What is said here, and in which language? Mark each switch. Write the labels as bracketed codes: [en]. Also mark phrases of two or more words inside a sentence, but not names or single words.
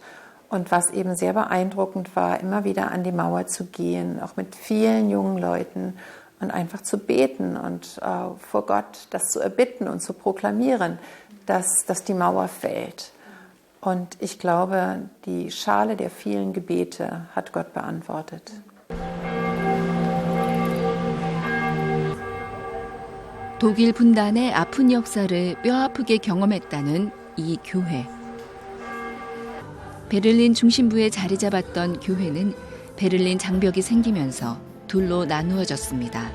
[de] Und was eben sehr beeindruckend war, immer wieder an die Mauer zu gehen, auch mit vielen jungen Leuten und einfach zu beten und vor Gott das zu erbitten und zu proklamieren, dass die Mauer fällt. Und ich glaube, die Schale der vielen Gebete hat Gott beantwortet. [ko] 독일 분단의 아픈 역사를 뼈아프게 경험했다는 이 교회. 베를린 중심부에 자리 잡았던 교회는 베를린 장벽이 생기면서 둘로 나누어졌습니다.